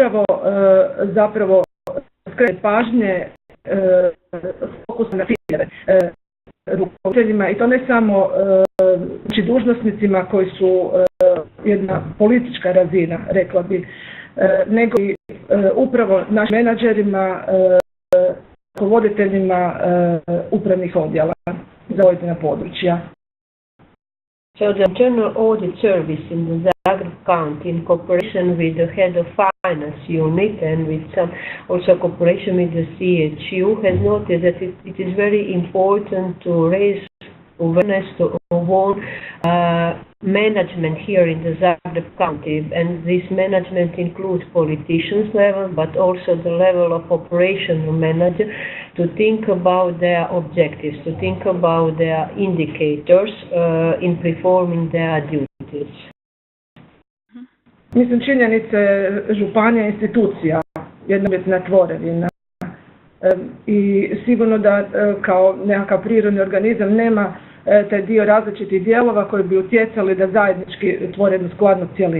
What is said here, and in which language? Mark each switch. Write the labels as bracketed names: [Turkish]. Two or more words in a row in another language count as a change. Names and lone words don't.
[Croatian] upravo zapravo skreće pažnje fokus na ciljeve rukovoditeljima, i to ne samo znači dužnosnicima koji su jedna politička razina, rekla bi, nego i upravo našim menadžerima, rukovoditeljima upravnih odjela za pojedina područja. [English] So the Internal Audit Service in the Zagreb County, in cooperation with the head of finance unit and with some also cooperation with the CHU, has noted that it is very important to raise awareness to own management here in the Zagreb County, and this management includes politicians level, but also the level of operational manager, to think about their objectives, to think about their indicators in performing their duties. [Croatian] Mislim, činjenica je županija institucija, jedna uvjetna tvorevina. I sigurno da kao nekakav prirodni organizam nema taj dio različitih dijelova koji bi utjecali da zajednički tvore jednu skladnu cjelinu.